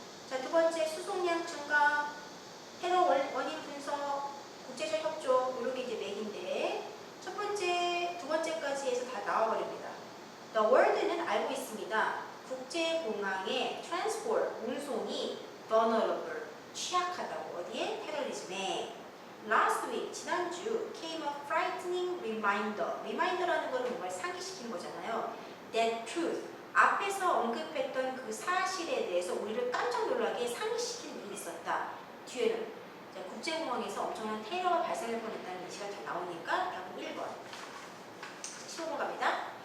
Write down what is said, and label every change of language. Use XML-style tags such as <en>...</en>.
<ko>자, 두 번째 수송량 증가, 테러 원인 분석, 국제적 협조, 이런 게 이제 맥인데 첫 번째, 두 번째까지 해서 다 나와버립니다.</ko> <en>The world</en> <ko>는 알고 있습니다. 국제공항의 transport, 운송이 vulnerable, 취약하다고. 어디에? 테러리즘에.</ko> <en>Last week,</en> <ko>지난주</ko> <en>came a frightening reminder.</en> <ko>reminder라는 거는 뭔가를 상기시키는 거잖아요.</ko> <en>That truth,</en> <ko>앞에서 언급했던 그 사실에 대해서 우리를 깜짝 놀라게 상기시키는 일이 있었다. 뒤에는 국제공항에서 엄청난 테러가 발생할 뻔했다는 예시가 다 나오니까 답은 1번. 15번 갑니다.</ko>